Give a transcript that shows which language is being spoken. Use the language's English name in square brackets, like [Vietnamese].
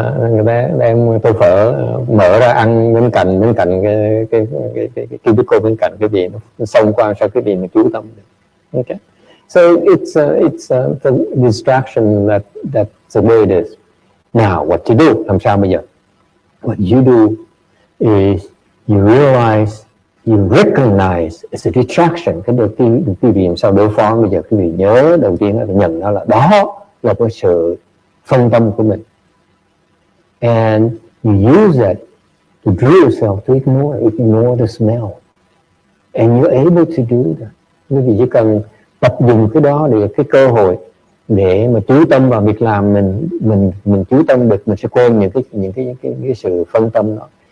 [Vietnamese] Người ta đem tô phở mở ra ăn bên cạnh cái cubicle bên cạnh cái gì nó xông qua sao cái gì mà chú tâm được. [English] Okay. So it's the distraction that's the way it is. Now, what to do? [Vietnamese] Làm sao bây giờ? [English] What you do is you realize, you recognize it's a distraction. [Vietnamese] Cái đầu tiên quý vị làm sao đối phó bây giờ? Quý vị nhớ đầu tiên là nhận nó là đó là cái sự phân tâm của mình. [English] And you use it to drill yourself to ignore the smell. And you're able to do that. [Vietnamese] Quý vị chỉ cần tập dùng cái đó để cái cơ hội để mà chú tâm vào việc làm, mình chú tâm được, mình sẽ quên những cái sự phân tâm đó.